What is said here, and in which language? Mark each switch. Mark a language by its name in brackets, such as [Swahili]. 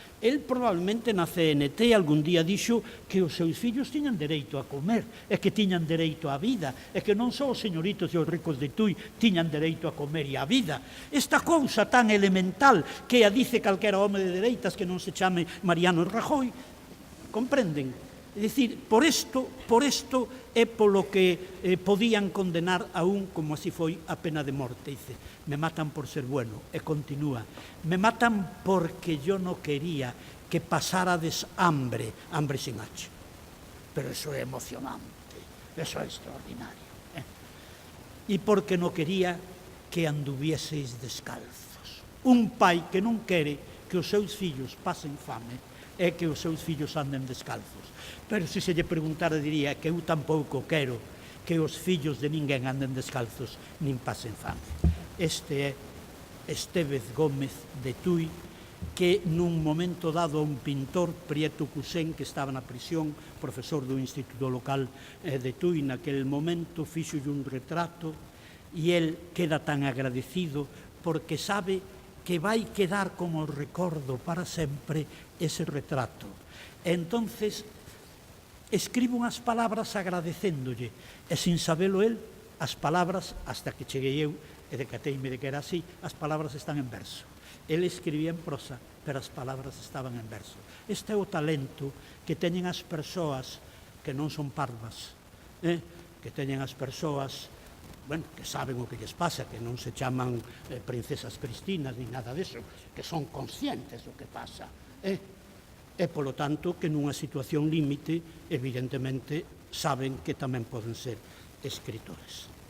[Galician] El probablemente na CNT algún día dixo que os seus fillos tiñan dereito a comer, e que tiñan dereito á vida, e que non só os señoritos e os ricos de Tui tiñan dereito a comer e á vida. Esta cousa tan elemental que a dice calquera home de dereitas que non se chame Mariano Rajoy, comprenden? É dicir, por isto é polo que podían condenar a un, como así foi, a pena de morte. [Spanish] Dice, me matan por ser bueno, e continúa, me matan porque yo no quería que pasárades hambre sin H. [Galician] Pero eso é emocionante, eso é extraordinario. [Spanish] E porque no quería que anduvieseis descalzos. [Galician] Un pai que non quere que os seus fillos pasen fame é que os seus fillos anden descalzos. Pero se lle preguntara, diría que eu tampouco quero que os fillos de ninguén anden descalzos nin pasen fame. Este é Estévez Gómez de Tui, que nun momento dado a un pintor, Prieto Cusén, que estaba na prisión, profesor do Instituto Local de Tui, naquel momento fixolle un retrato e el queda tan agradecido porque sabe que vai quedar como recordo para sempre ese retrato. E entonces escribe unhas palabras agradecéndolle, e sin sabelo el, as palabras, hasta que cheguei eu, e decateime de que era así, as palabras están en verso. El escribía en prosa, pero as palabras estaban en verso. Este é o talento que teñen as persoas que non son parvas, que teñen as persoas, bueno, que saben o que lles pasa, que non se chaman princesas cristinas ni nada deso, que son conscientes do que pasa, e, polo tanto, que nunha situación límite, evidentemente, saben que tamén poden ser escritores.